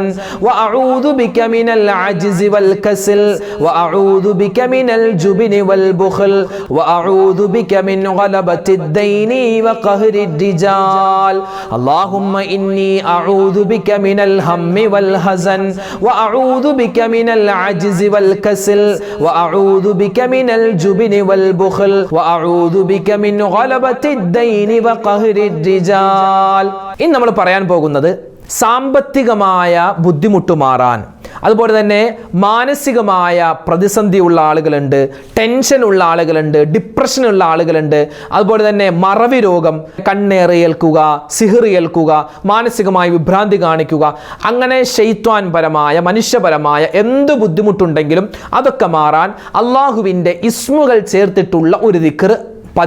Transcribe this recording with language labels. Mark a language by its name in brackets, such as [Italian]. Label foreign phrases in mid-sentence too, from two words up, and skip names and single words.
[Arabic] وأعوذ بك من العجز والكسل وأعوذ بك من الجبن والبخل وأعوذ بك من غلبة الدين وقهر الرجال اللهم إني أعوذ بك من الهم والحزن وأعوذ بك من العجز والكسل وأعوذ بك من الجبن والبخل وأعوذ بك من غلبة الدين وقهر الرجال. [Malayalam] ഇന്ന് നമ്മൾ പറയാൻ പോകുന്നത് സാമ്പത്തികമായ ബുദ്ധിമുട്ട് മാറാൻ, അതുപോലെ തന്നെ മാനസികമായ പ്രതിസന്ധിയുള്ള ആളുകളുണ്ട്, ടെൻഷനുള്ള ആളുകളുണ്ട്, ഡിപ്രഷനുള്ള ആളുകളുണ്ട്, അതുപോലെ തന്നെ മറവി രോഗം, കണ്ണേറ് ഏൽക്കുക, സിഹിർ ഏൽക്കുക, മാനസികമായി വിഭ്രാന്തി കാണിക്കുക, അങ്ങനെ ശൈത്വാൻ പരമായ മനുഷ്യപരമായ എന്ത് ബുദ്ധിമുട്ടുണ്ടെങ്കിലും അതൊക്കെ മാറാൻ അള്ളാഹുവിൻ്റെ ഇസ്മുകൾ ചേർത്തിട്ടുള്ള ഒരു ദിക്ർ